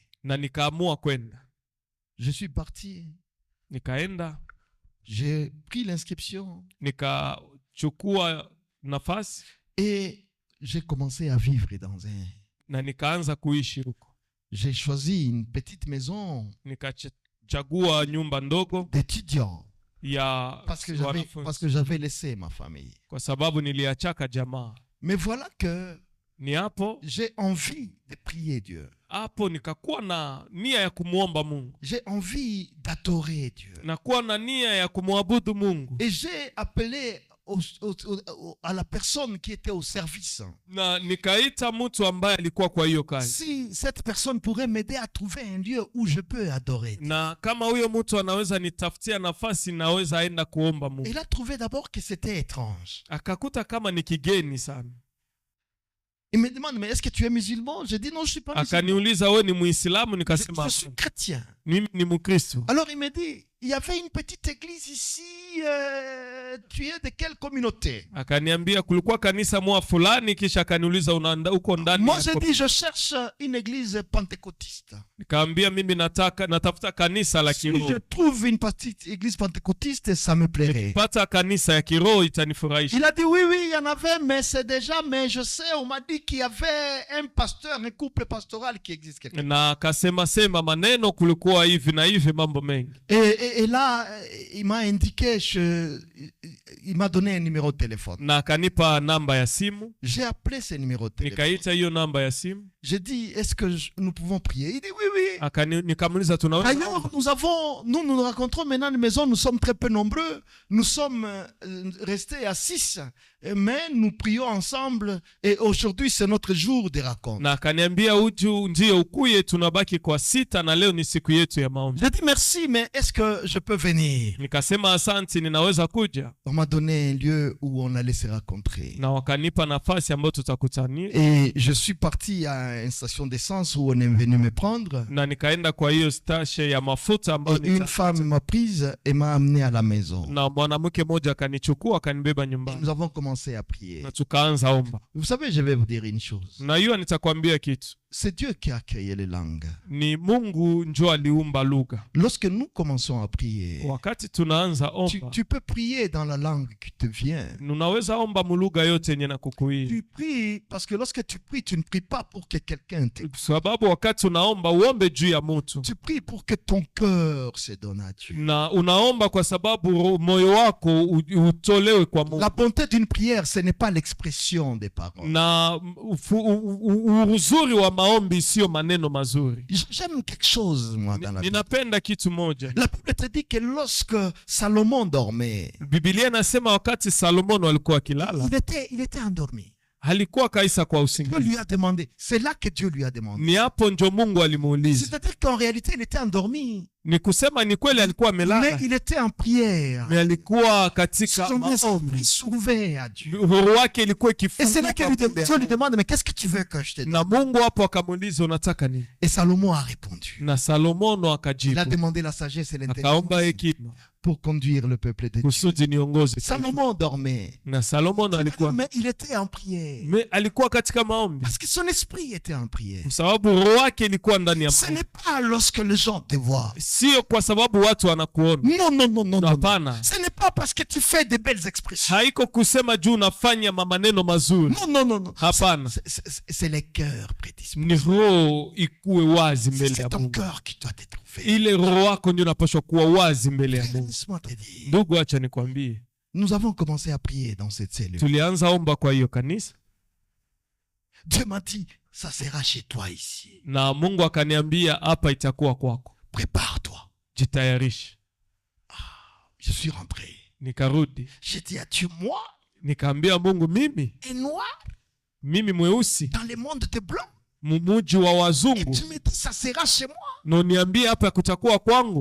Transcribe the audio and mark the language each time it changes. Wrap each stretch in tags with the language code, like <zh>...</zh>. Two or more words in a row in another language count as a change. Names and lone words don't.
<sw>na nikaamua kwenda.</sw> <fr>Je suis parti.</fr> <sw>Nikaenda,</sw> <fr>J'ai pris l'inscription</fr> <sw>nikachukua nafasi</sw> <fr>et j'ai commencé à vivre dans un...</fr> <sw>na nikaanza kuishi huko.</sw> <fr>J'ai choisi une petite maison</fr> <sw>Nikachagua nyumba ndogo</sw> <fr>d'étudiants</fr> <sw>ya</sw> <fr>parce que</fr> <sw>wanafunzi,</sw> <fr>j'avais laissé ma famille.</fr> <sw>kwa sababu niliachaka jamaa.</sw> <fr>Mais voilà que</fr> <sw>Ni hapo</sw> <fr>j'ai envie de prier Dieu.</fr> <sw>nikakuwa na nia ya kumuomba Mungu,</sw> <fr>J'ai envie d'adorer Dieu.</fr> <sw>nakuwa na nia ya kumwabudu Mungu,</sw> <fr>Et j'ai appelé à la personne qui était au service.</fr> <sw>na nikaita mtu ambaye alikuwa kwa hiyo kazi,</sw> <fr>Si cette personne pourrait m'aider à trouver un lieu où je peux adorer Dieu.</fr> <sw>na kama huyo mtu anaweza nitafutia nafasi, naweza enda kuomba Mungu.</sw> <fr>Il a trouvé d'abord que c'était étrange.</fr> <sw>Akakuta kama ni kigeni sana.</sw> <fr>Il me demande, mais est-ce que tu es musulman? J'ai dit non, je suis pas musulman.</fr> <sw>Akaniuliza, wewe ni Muislamu? Nikasema</sw> <fr>Je suis chrétien.</fr> <sw>mimi ni Mkristo.</sw> <fr>Alors il me dit, il y avait une petite église ici, tu es de quelle communauté?</fr> <sw>Akaniambia kulikuwa kanisa moja fulani, kisha akaniuliza uko ndani.</sw> <fr>Moi j'ai dit, je cherche une église pentecôtiste.</fr> <sw>Nikaambia mimi natafuta kanisa la</sw> <fr>Si</fr> <sw>kiroho.</sw> <fr>je trouve une petite église pentecôtiste, ça me plairait.</fr> <sw>Pata kanisa ya kiroho itanifurahisha.</sw> <fr>Il a dit oui, il y en avait, mais c'est déjà, mais je sais, on m'a dit qu'il y avait un pasteur, un couple pastoral qui existe quelque part.</fr> <sw>Na akasema sema maneno, kulikuwa hivi na hivi, mambo mengi.</sw> <fr>Et là, il m'a indiqué, il m'a donné un numéro de téléphone.</fr> <sw>Na akanipa namba ya simu.</sw> <fr>J'ai appelé ce numéro de téléphone.</fr> <sw>Nikaita hiyo namba ya simu.</sw> <fr>J'ai dit, est-ce que nous pouvons prier? Il dit oui, oui.</fr> <sw>Nikamuuliza tunaweza.</sw> <fr>D'ailleurs, nous nous rencontrons maintenant à la maison, nous sommes très peu nombreux. Nous sommes restés à 6, mais nous prions ensemble et aujourd'hui c'est notre jour de rencontre.</fr> <sw>Na akaniambia ndio ukuye, tunabaki kwa 6 na leo ni siku yetu ya maombi.</sw> <fr>J'ai dit merci, mais est-ce que je peux venir?</fr> <sw>Nikasema asante, ninaweza kuja.</sw> <fr>On m'a donné un lieu où on allait se rencontrer.</fr> <sw>Na wakanipa nafasi ambayo tutakutania.</sw> <fr>Et je suis parti à une station d'essence où on est venu me prendre.</fr> <sw>Na nikaenda kwa hiyo station ya mafuta ambayo</sw> <fr>Une femme m'a prise et m'a amené à la maison.</fr> <sw>Na mwanamke mmoja akanichukua akanibeba nyumbani.</sw> <fr>Nous avons commencé à prier.</fr> <sw>Na tukaanza omba.</sw> <fr>Vous savez, je vais vous dire une chose.</fr> <sw>Na hiyo nitakwambia kitu.</sw> <fr>C'est Dieu qui a créé les langues.</fr> <sw>Ni Mungu ndio aliumba lugha.</sw> <fr>Lorsque nous commençons à prier,</fr> <sw>wakati tunaanza omba,</sw> <fr>tu peux prier dans la langue qui te vient.</fr> <sw>Unaweza omba mulugha yote yenye nakukuia.</sw> <fr>Tu pries parce que lorsque tu pries, tu ne pries pas pour que quelqu'un t'écoute.</fr> <sw>Sababu wakati unaomba uombe juu ya mtu.</sw> <fr>Tu pries pour que ton cœur se donne à Dieu.</fr> <sw>Na unaomba kwa sababu moyo wako utolewe kwa Mungu.</sw> <fr>La bonté d'une prière, ce n'est pas l'expression des paroles.</fr> <sw>Na uzuri wa maombi sio maneno mazuri.</sw> <fr>J'aime quelque chose moi dans la Bible.</fr> <sw>Ninapenda kitu moja.</sw> <fr>La Bible te dit que lorsque Salomon dormait,</fr> <sw>Biblia inasema wakati Salomono alikuwa akilala,</sw> <fr>il était endormi.</fr> <sw>Halikuwa kaisa kwa</sw> <fr>Dieu</fr> <sw>usingizi.</sw> <fr>lui a demandé. C'est là que Dieu lui a demandé.</fr> <sw>Ni hapo ndio Mungu alimuuliza.</sw> <fr>C'est-à-dire qu'en réalité, il était endormi.</fr> <sw>Ni kusema ni kweli alikuwa amelala.</sw> <fr>Mais il était en prière.</fr> <sw>Mais alikuwa katika</sw> <fr>Son</fr> <sw>maombi.</sw> <fr>esprit s'ouvrait à Dieu.</fr> <sw>Roho wake ilikuwa</sw> <fr>Et c'est là que</fr> <sw>ikifunguka.</sw> <fr>Dieu lui demande, mais qu'est-ce que tu veux que je te dise?</fr> <sw>Na Mungu hapo akamuuliza unataka nini?</sw> <fr>Et Salomon a répondu.</fr> <sw>Na Salomono</sw> <fr>Il a</fr> <sw>akajibu.</sw> <fr>demandé la sagesse et</fr> <sw>Akaomba</sw> <fr>l'intelligence</fr> <sw>hekima</sw> <fr>pour conduire le peuple de Dieu.</fr> <sw>kusudi niongoze.</sw> <fr>Salomon dormait.</fr> <sw>Na Salomono alikuwa</sw> <fr>Mais il était en prière.</fr> <sw>alikuwa katika maombi.</sw> <fr>Parce que son esprit était en prière.</fr> <sw>Kwa sababu roho wake ilikuwa ndani ya</sw> <fr>Ce</fr> <sw>maombi.</sw> <fr>n'est pas lorsque les gens te voient.</fr> <sw>Sio kwa sababu watu wanakuona.</sw> <fr>Non, non, non, non, non.</fr> <sw>Hapana.</sw> <fr>Ce n'est pas parce que tu fais de belles expressions.</fr> <sw>Haiko kusema juu unafanya maneno mazuri.</sw> <fr>Non, non, non, non.</fr> <sw>Hapana.</sw> <fr>C'est les cœurs prédisposés.</fr> <sw>Ni roho ikuwe wazi mbele ya</sw> <fr>C'est ton</fr> <sw>Mungu.</sw> <fr>cœur qui doit être ouvert.</fr> <sw>Ile roho wako ndio unapaswa kuwa wazi mbele ya Mungu.</sw> <fr>Laisse-moi te dire.</fr> <sw>Ndugu, acha nikwambie,</sw> <fr>Nous avons commencé à prier dans cette cellule.</fr> <sw>tulianza omba kwa hiyo kanisa</sw> <fr>Dieu m'a dit, ça sera chez toi ici.</fr> <sw>na Mungu akaniambia hapa itakuwa kwako,</sw> <fr>Prépare-toi.</fr> <sw>jitayarishe.</sw> <fr>Je suis rentré.</fr> <sw>Nikarudi</sw> <fr>J'ai dit à Dieu, moi,</fr> <sw>nikaambia Mungu,</sw> <fr>et noir,</fr> <sw>mimi mweusi</sw> <fr>dans le monde de blanc.</fr> <sw>mumuji wa</sw> <fr>Et</fr> <sw>wazungu,</sw> <fr>tu me dis, ça sera chez moi.</fr> <sw>na uniambie hapa kutakuwa kwangu?</sw>